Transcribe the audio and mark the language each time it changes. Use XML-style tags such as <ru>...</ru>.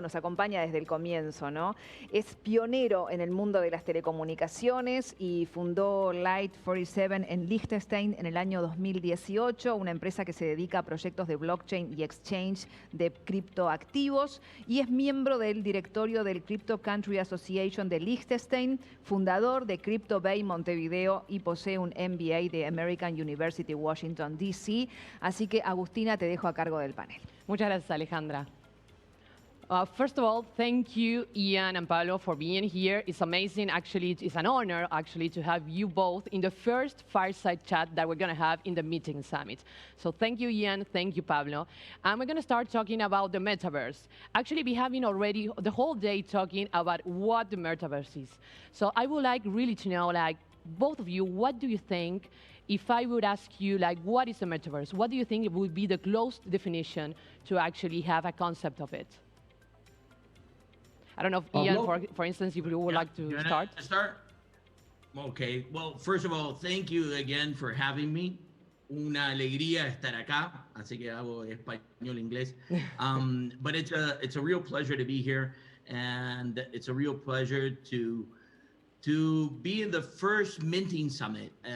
<es>Nos acompaña desde el comienzo, ¿no? Es pionero en el mundo de las telecomunicaciones y fundó Light 47 en Liechtenstein en el año 2018, una empresa que se dedica a proyectos de blockchain y exchange de criptoactivos, y es miembro del directorio del Crypto Country Association de Liechtenstein, fundador de Crypto Bay Montevideo y posee un MBA de American University Washington, D.C. Así que, Agustina, te dejo a cargo del panel. Muchas gracias, Alejandra.</es> <en>First of all, thank you, Ian and Pablo, for being here. It's amazing, actually. It's an honor, actually, to have you both in the first fireside chat that we're going to have in the Meeting Summit. So thank you, Ian. Thank you, Pablo. And we're going to start talking about the Metaverse. Actually, we have been already the whole day talking about what the Metaverse is. So I would like really to know, like, both of you, what do you think? If I would ask you, like, what is the Metaverse? What do you think would be the close definition to actually have a concept of it? I don't know if Ian, for instance, if you would like to start. Okay. Well, first of all, thank you again for having me.</en> <es>Una alegría estar acá. Así que hago español, inglés.</es> <en>But it's a real pleasure to be here, and it's a real pleasure to be in the first Minting Summit.</en>